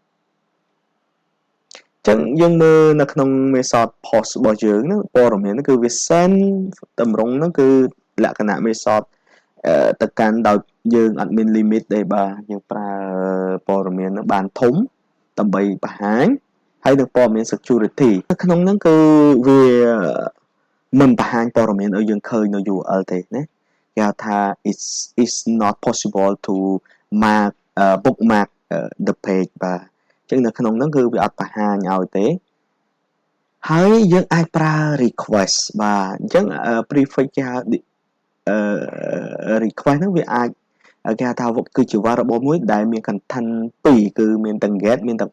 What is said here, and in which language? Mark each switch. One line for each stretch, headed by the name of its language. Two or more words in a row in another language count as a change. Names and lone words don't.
Khmer: ចឹងយើងមើលនៅក្នុង
English: method post
Khmer: របស់យើងហ្នឹងព័ត៌មានហ្នឹងគឺវា send តម្រងហ្នឹងគឺលក្ខណៈ method ទៅកាន់ដោយយើងអត់មាន limit ទេបាទយើងប្រើព័ត៌មានហ្នឹងបានធំដើម្បីបង្ហាញហើយនឹងព័ត៌មាន security នៅក្នុងហ្នឹងគឺវាមិនបង្ហាញព័ត៌មានឲ្យយើងឃើញនៅ URL ទេណាគេហៅថា
English: it's not possible to mark bookmark the page
Khmer: បាទចឹងនៅក្នុងហ្នឹងគឺវាអត់បង្ហាញឲ្យទេហើយយើងអាចប្រើ request បាទអញ្ចឹង prefix គេហៅrequest ហ្នឹងវាអាចគេហៅថាគឺជា variable មួយដែលមាន content 2គឺមានទាំង get មានទាំង